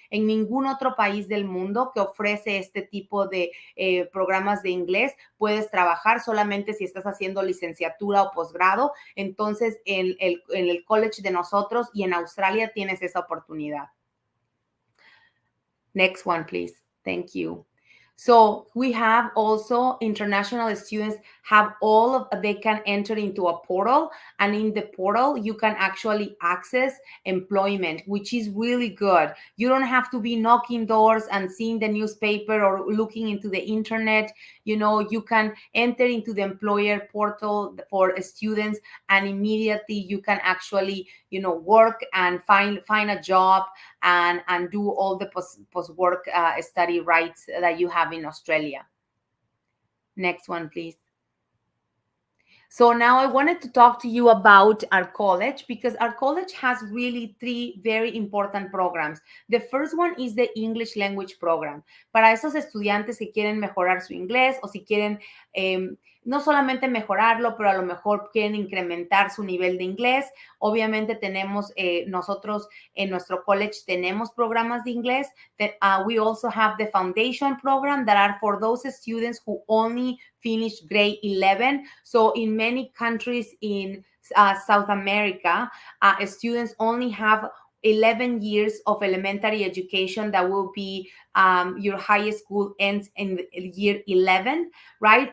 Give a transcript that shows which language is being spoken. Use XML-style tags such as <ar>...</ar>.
<es>En ningún otro país del mundo que ofrece este tipo de programas de inglés puedes trabajar, solamente si estás haciendo licenciatura o posgrado. Entonces, en el college de nosotros y en Australia tienes esa oportunidad.</es> <en>Next one, please. Thank you. So we have also international students they can enter into a portal, and in the portal, you can actually access employment, which is really good. You don't have to be knocking doors and seeing the newspaper or looking into the internet. You can enter into the employer portal for students, and immediately you can actually, work and find a job and do all the post-work study rights that you have in Australia. Next one, please. So now I wanted to talk to you about our college, because our college has really 3 very important programs. The first one is the English language program.</en> <es>Para esos estudiantes que quieren mejorar su inglés o si quieren no solamente mejorarlo, pero a lo mejor quieren incrementar su nivel de inglés. Obviamente tenemos, nosotros en nuestro college tenemos programas de inglés.</es> <en>We also have the foundation program that are for those students who only finish grade 11. So in many countries in South America, students only have 11 years of elementary education. That will be your high school ends in year 11, right?</en>